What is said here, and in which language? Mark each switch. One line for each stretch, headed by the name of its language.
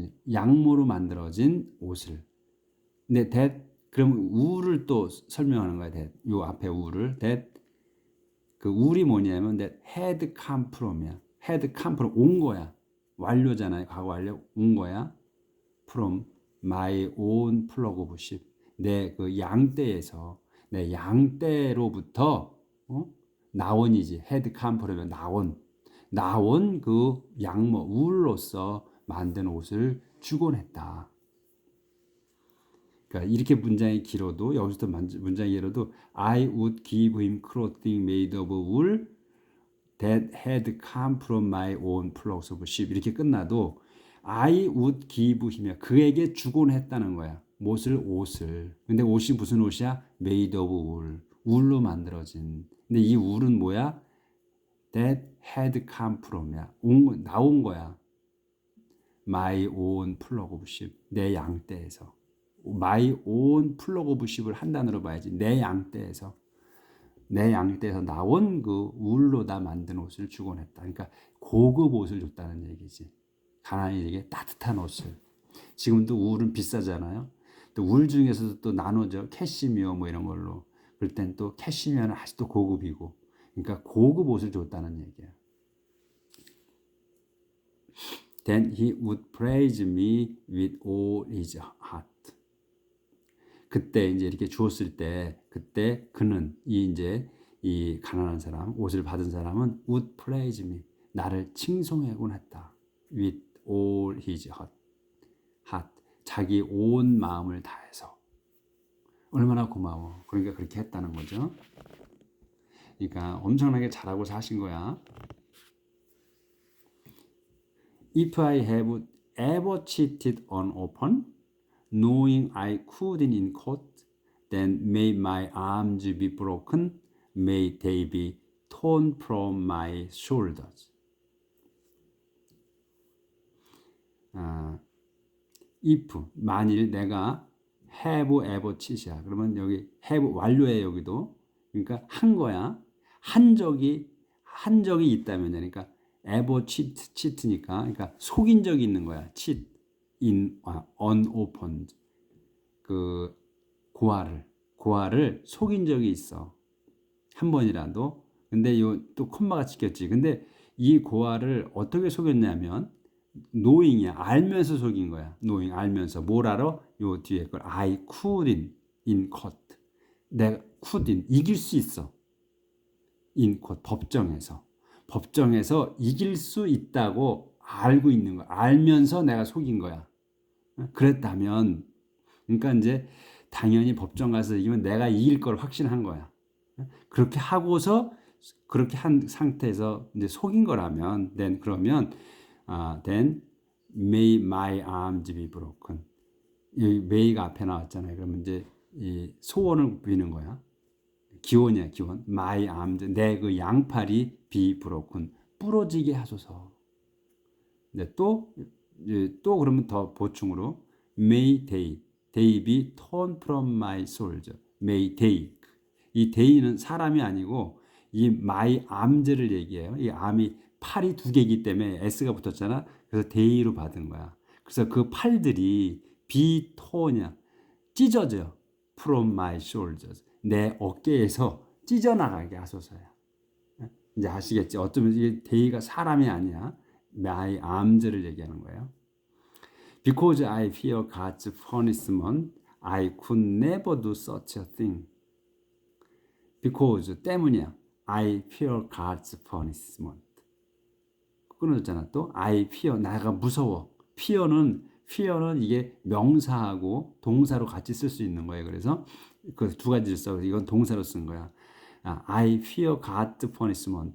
Korean: 양모로 만들어진 옷을. 근데 그럼 울을 또 설명하는 거야. 요 앞에 울을. 그 울이 뭐냐면
English: had come from
Korean: 이야.
English: had come from
Korean: 온 거야. 완료잖아요. 과거 완료 온 거야.
English: from my own flock of sheep.
Korean: 내 그 양떼에서 내 양떼로부터 나온이지.
English: had come from
Korean: 이면 나온 그 양모 울로서 만든 옷을 주곤 했다. 그러니까 이렇게 문장이 길어도
English: 여기서도 문장이 길어도 I would give him clothing made of wool that had come from my own flocks of sheep
Korean: 이렇게 끝나도
English: I would give him
Korean: 그에게 주곤 했다는 거야. 옷을. 근데 옷이 무슨 옷이야?
English: made of wool.
Korean: 울로 만들어진. 근데 이 울은 뭐야?
English: that had come from이야.
Korean: 나온 거야.
English: my own flock of sheep.
Korean: 내 양떼에서.
English: my own flock of sheep을
Korean: 한 단어로 봐야지. 내 양떼에서 나온 그 울로 다 만든 옷을 주곤 했다. 그러니까 고급 옷을 줬다는 얘기지. 가난이에게 따뜻한 옷을. 지금도 울은 비싸잖아요. 또 울 중에서도 또 나눠져. 캐시미어 뭐 이런 걸로. 그럴 땐 또 캐시미어는 아직도 고급이고. 그러니까 고급 옷을 줬다는 얘기야.
English: Then he would praise me with all his heart.
Korean: 그때 이제 이렇게 주었을 때 그때 그는 이 가난한 사람 옷을 받은 사람은
English: would praise me
Korean: 나를 칭송하곤 했다.
English: with all his heart
Korean: 자기 온 마음을 다해서 얼마나 고마워. 그러니까 그렇게 했다는 거죠. 그러니까 엄청나게 잘하고 사신 거야.
English: If I have ever cheated on open knowing I couldn't in court, then may my arms be broken, may they be torn from my shoulders. If
Korean: 만일 내가
English: have ever cheat이야.
Korean: 그러면 여기 have 완료해 여기도. 그러니까 한 거야. 한 적이 있다면 그러니까
English: ever cheat
Korean: 니까 그러니까 속인 적이 있는 거야.
English: cheat.
Korean: unopened 그 고아를 속인 적이 있어. 한 번이라도. 근데 또 콤마가 찍혔지. 근데 이 고아를 어떻게 속였냐면
English: knowing
Korean: 이야. 알면서 속인 거야.
English: knowing
Korean: 알면서 뭘 알아? 요 뒤에 걸
English: I couldn't in court.
Korean: 내가 couldn't 이길 수 있어.
English: in court
Korean: 법정에서 이길 수 있다고 알고 있는 거야. 알면서 내가 속인 거야. 그랬다면 그러니까 이제 당연히 법정 가서 이기면 내가 이길 걸 확신한 거야. 그렇게 하고서 그렇게 한 상태에서 이제 속인 거라면 그러면
English: then may my arms be broken.
Korean: 이 may가 앞에 나왔잖아요. 그러면 이제 이 소원을 비는 거야. 기원이야, 기원.
English: my arms
Korean: 내 그 양팔이
English: be broken
Korean: 부러지게 하소서. 근데 또 그러면 더 보충으로
English: may they be torn from my shoulders. may they
Korean: 이 they는 사람이 아니고 이
English: my arms
Korean: 를 얘기해요. 이 arm이 팔이 두 개이기 때문에 s가 붙었잖아. 그래서 they로 받은 거야. 그래서 그 팔들이
English: be torn
Korean: 이야. 찢어져.
English: from my shoulders.
Korean: 내 어깨에서 찢어나가게 하소서야. 이제 아시겠지? 어쩌면 이게 they가 사람이 아니야.
English: my arms
Korean: 를 얘기하는 거예요.
English: Because I fear God's punishment, I could never do such a thing. Because
Korean: 때문이야.
English: I fear God's punishment.
Korean: 끊어졌잖아. 또
English: I fear
Korean: 나가 무서워. fear는 이게 명사하고 동사로 같이 쓸 수 있는 거예요. 그래서 그 두 가지를 써. 이건 동사로 쓴 거야.
English: I fear God's punishment.